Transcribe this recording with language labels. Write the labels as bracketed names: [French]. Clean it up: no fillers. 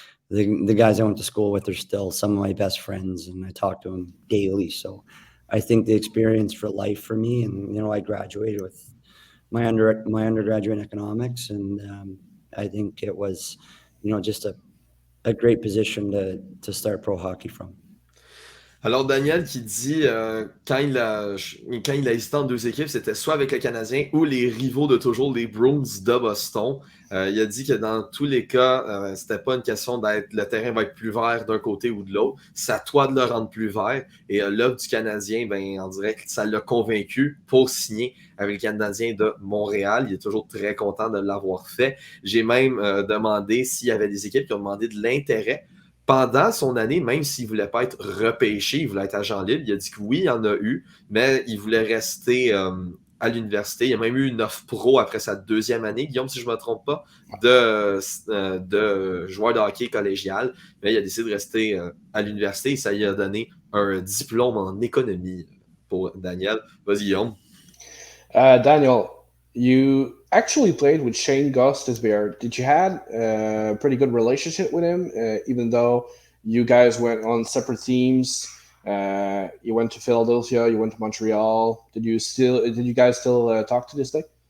[English] The guys I went to school with are still some of my best friends, and I talk to them daily. So I think the experience for life for me, and I graduated with my undergraduate in economics, and I think it was just a great position to start pro hockey from. [French] Alors, Daniel qui dit quand il a hésité en 2 équipes, c'était soit avec le Canadien ou les rivaux de toujours, les Bruins de Boston. Il a dit que dans tous les cas, c'était pas une question le terrain va être plus vert d'un côté ou de l'autre. C'est à toi de le rendre plus vert. Et l'offre du Canadien, on dirait que ça l'a convaincu pour signer avec le Canadien de Montréal. Il est toujours très content de l'avoir fait. J'ai même demandé s'il y avait des équipes qui ont demandé de l'intérêt pendant son année, même s'il ne voulait pas être repêché, il voulait être agent libre. Il a dit que oui, il y en a eu, mais il voulait rester à l'université. Il a même eu une offre pro après sa 2e année, Guillaume, si je ne me trompe pas, de joueur de hockey collégial. Mais il a décidé de rester à l'université et ça lui a donné un diplôme en économie pour Daniel. Vas-y, Guillaume. [English] Daniel, you actually played with Shane Gostisbehere. Did you have a pretty good relationship with him, even though you guys went on separate teams? You went to Philadelphia, you went to Montreal. Did you guys still talk to this day?